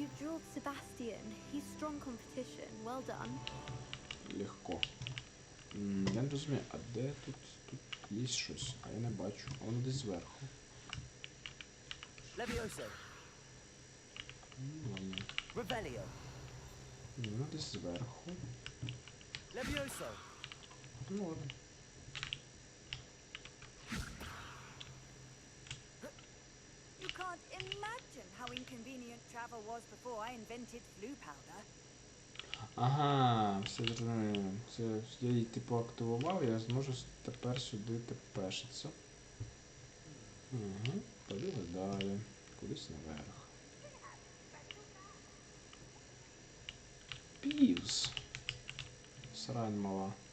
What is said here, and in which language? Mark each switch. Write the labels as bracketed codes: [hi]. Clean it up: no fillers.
[en] You've drilled Sebastian. He's strong competition. Well done. [uk] Легко. Я не розумію, а де тут є щось? А я не бачу. А воно десь зверху. [la] Levioso. [ru] Ладно. [la] Revelio. [uk] Ні, воно десь зверху. [la] Levioso. [ru] Ну ладно. [en] You can't imagine how inconvenient travel was before I invented flu powder. [uk] Ага, все зрозуміло. Це я її типу активував, я зможу тепер сюди тепешитися. Угу. Побігли далі. Кудись наверх. Півз. Срань мала.